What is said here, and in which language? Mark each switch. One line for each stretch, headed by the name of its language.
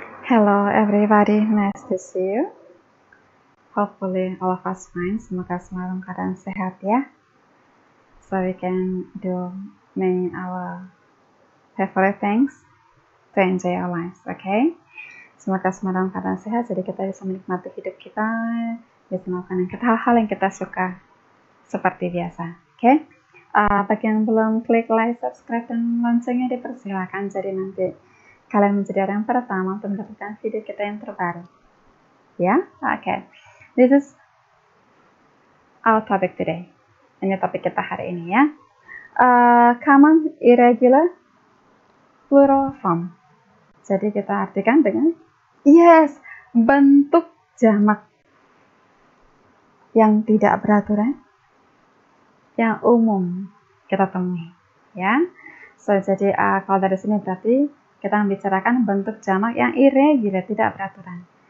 English: Hello everybody, nice to see you. Hopefully all of us fine.
Indonesian: Semoga semua dalam keadaan sehat ya.
English: So we can do many our favorite things to enjoy our lives, okay?
Indonesian: Semoga semua dalam keadaan sehat, jadi kita bisa menikmati hidup kita, bisa melakukan hal-hal yang kita suka seperti biasa, okay? Bagi yang belum klik like, subscribe, dan loncengnya dipersilakan, jadi nanti kalian menjadi orang yang pertama untuk mendapatkan video kita yang terbaru. Ya, okay.
English: This is our topic today.
Indonesian: Ini topik kita hari ini ya.
English: Common irregular plural form.
Indonesian: Jadi kita artikan dengan bentuk jamak yang tidak beraturan, yang umum kita temui. Ya, so jadi kalau dari sini berarti kita membicarakan bentuk jamak yang irregular, tidak beraturan.